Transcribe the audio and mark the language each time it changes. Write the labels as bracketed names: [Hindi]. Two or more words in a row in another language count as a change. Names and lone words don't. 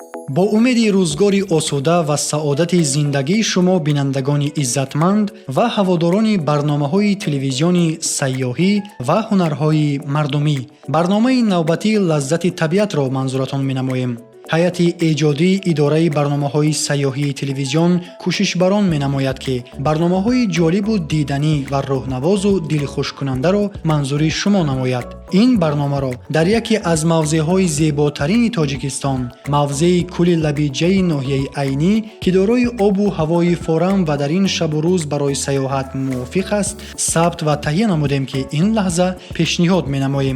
[Persian] با امید روزگاری آسوده و سعادت زندگی شما بینندگان عزتمند و هواداران برنامه‌های تلویزیونی سیاحی و هنرهای مردمی، برنامه نوبتی لذت طبیعت را منظورتان می‌نماییم. [Tajik] ҳайати эҷодии идораи барномаҳои саёҳии телевизион кӯшишбарон менамояд ки барномаҳои ҷолибу диданӣ ва рӯҳнавозу дилхушкунандаро манзури шумо намояд. ин барномаро дар яке аз мавзеъҳои зеботарини тоҷикистон, мавзеи кӯли лабиҷаи ноҳияи айнӣ ки дорои обу ҳавои форам ва дар ин шабу рӯз барои саёҳат мувофиқ аст, сабт ва таҳия намудем ки ин лаҳза пешниҳод менамоем.